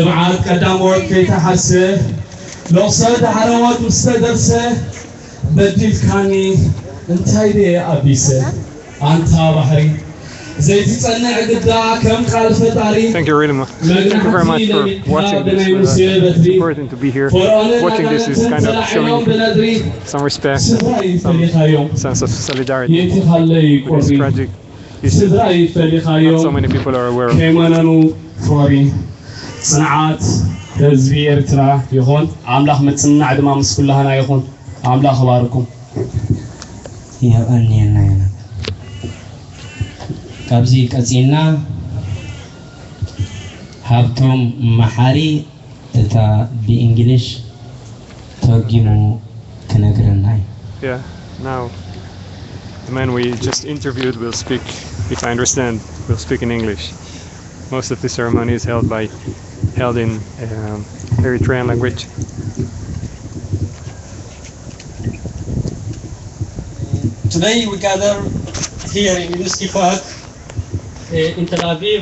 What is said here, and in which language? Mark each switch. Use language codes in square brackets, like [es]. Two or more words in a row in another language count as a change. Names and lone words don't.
[en] Thank you really much. Thank you very much for watching this. It's important to be here. Watching this is kind of showing some respect, some sense of solidarity with this tragic issue not so many people are aware of. [ti] ህዝቢ ኤርትራ ይኹን አምላኽ ምጽናዕ ድማ ምስ ኩላህና ይኹን አምላኽ ባርኩም ይሃበኒና ያና ካብዚ ቀጺልና ሃብቶም መሐሪ እታ በእንግሊሽ ተርጉሙ ከነግረና [en] Yeah, now the man we just interviewed will speak, if I understand, will speak in English. Most of the ceremony is held in Eritrean language. Today we gather here in Levinsky Park in Tel Aviv